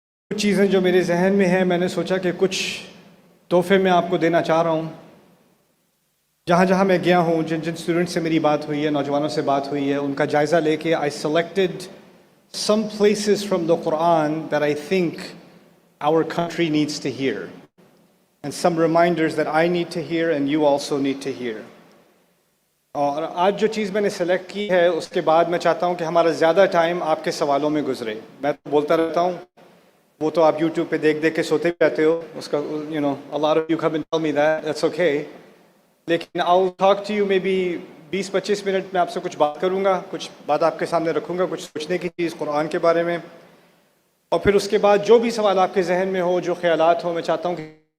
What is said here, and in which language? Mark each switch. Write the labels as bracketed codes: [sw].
[ur] کچھ چیزیں جو میرے ذہن میں ہیں، میں نے سوچا کہ کچھ تحفے میں آپ کو دینا چاہ رہا ہوں. جہاں جہاں میں گیا ہوں، جن جن اسٹوڈنٹ سے میری بات ہوئی ہے، نوجوانوں سے بات ہوئی ہے، ان کا جائزہ لے کے [en] I selected some places from the Quran that I think our country needs to hear and some reminders that I need to hear and you also need to hear. [ur] اور آج جو چیز میں نے سلیکٹ کی ہے اس کے بعد میں چاہتا ہوں کہ ہمارا زیادہ ٹائم آپ کے سوالوں میں گزرے. میں تو بولتا رہتا ہوں، وہ تو آپ یوٹیوب پہ دیکھ دیکھ کے سوتے بھی رہتے ہو، اس کا [en] a lot of you come and tell me that's okay. [ur] لیکن [en] I'll talk to you maybe [ur] 20-25 minute میں آپ سے کچھ بات کروں گا، کچھ بات آپ کے سامنے رکھوں گا، کچھ سوچنے کی چیز قرآن کے بارے میں، اور پھر اس کے بعد جو بھی سوال آپ کے ذہن میں ہو، جو خیالات ہوں، میں چاہتا ہوں کہ